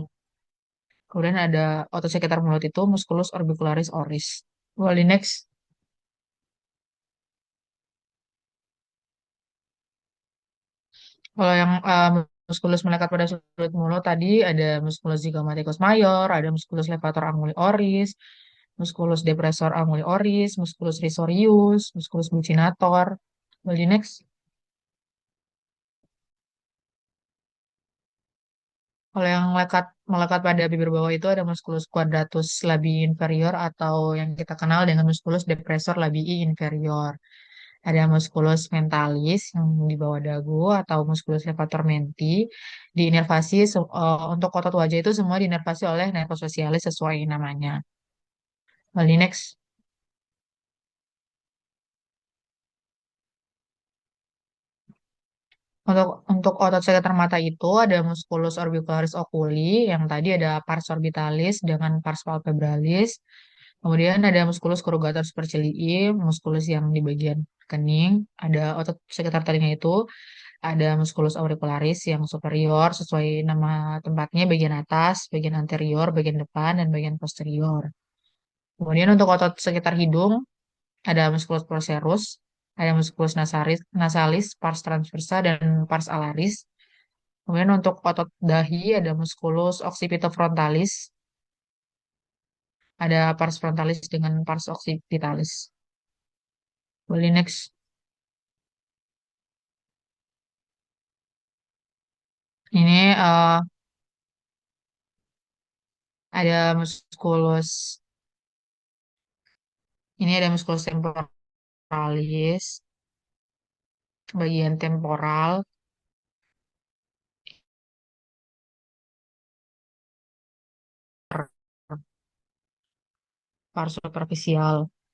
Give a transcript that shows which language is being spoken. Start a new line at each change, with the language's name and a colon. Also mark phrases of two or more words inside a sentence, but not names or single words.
Indonesian: Kemudian ada otot sekitar mulut itu musculus orbicularis oris. Wali next. Kalau yang muskulus melekat pada sudut mulut tadi ada musculus zygomaticus mayor, ada musculus levator anguli oris, musculus depressor anguli oris, musculus risorius, musculus buccinator. Wali next. Kalau yang melekat pada bibir bawah itu ada musculus quadratus labii inferior atau yang kita kenal dengan musculus depressor labii inferior. Ada musculus mentalis yang di bawah dagu atau musculus levator menti. Diinervasi untuk otot wajah itu semua diinervasi oleh nervus facialis sesuai namanya. Lalu next. Untuk otot sekitar mata itu ada musculus orbicularis oculi, yang tadi ada pars orbitalis dengan pars palpebralis. Kemudian ada musculus corrugator supercilii, musculus yang di bagian kening. Ada otot sekitar telinga itu, ada musculus auricularis yang superior sesuai nama tempatnya, bagian atas, bagian anterior, bagian depan, dan bagian posterior. Kemudian untuk otot sekitar hidung, ada musculus procerus, ada musculus nasalis, pars transversa, dan pars alaris. Kemudian untuk otot dahi ada musculus occipitofrontalis, ada pars frontalis dengan pars occipitalis. Boleh next. Ini ada musculus, ini ada musculus temporalis, bagian temporal, pars superficial.